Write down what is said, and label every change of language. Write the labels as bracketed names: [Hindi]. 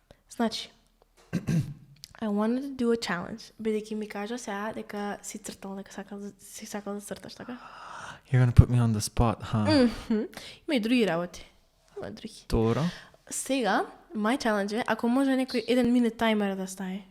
[Macedonian] Значи, [English] I wanted to do a challenge, [Macedonian] бидејќи ми кажа сега дека си цртал, дека си сакал да црташ, така? [English] You're gonna put me on the spot, huh? [Macedonian] Има и други работи. Има други. Добро. Сега, [English] my challenge [Macedonian] е, ако може некој 1 минут таймер да стави.